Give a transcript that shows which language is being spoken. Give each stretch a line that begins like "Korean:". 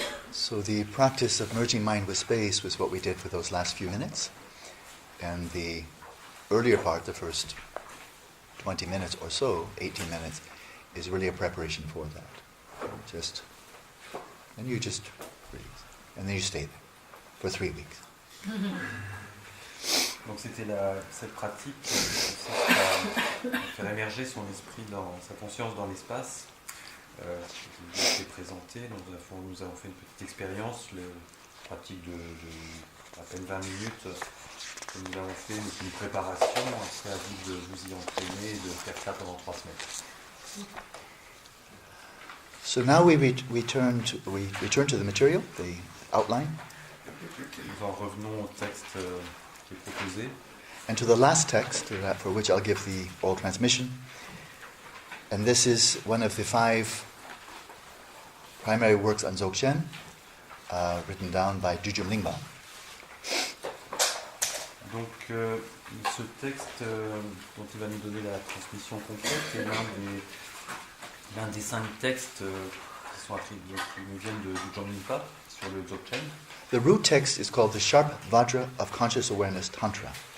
English: So the practice of merging mind with space was what we did for those last few minutes. And the earlier part, the first 20 minutes or so, 18 minutes, is really a preparation for that. And you just breathe. And then you stay there for 3 weeks.
French: Donc c'était cette pratique qui consiste à faire émerger son esprit, sa conscience dans l'espace. Qui a été présenté. Donc nous avons fait une petite expérience, une pratique de à peine 20 minutes que nous avons fait, donc une préparation. C'est à vous de vous y entraîner et de faire ça pendant 3 semaines.
English: So now we return to the material, the outline,
French: Nous en revenons au texte qui est proposé.
English: and to the last text for which I'll give the oral transmission. And this is one of the 5 primary works on Dzogchen, written down by Dujum Lingpa.
French: Donc ce texte dont il va nous donner la transmission complète est l'un des 5 textes qui nous viennent de Dujum Lingpa sur le Dzogchen.
English: The root text is called the Sharp Vajra of Conscious Awareness Tantra.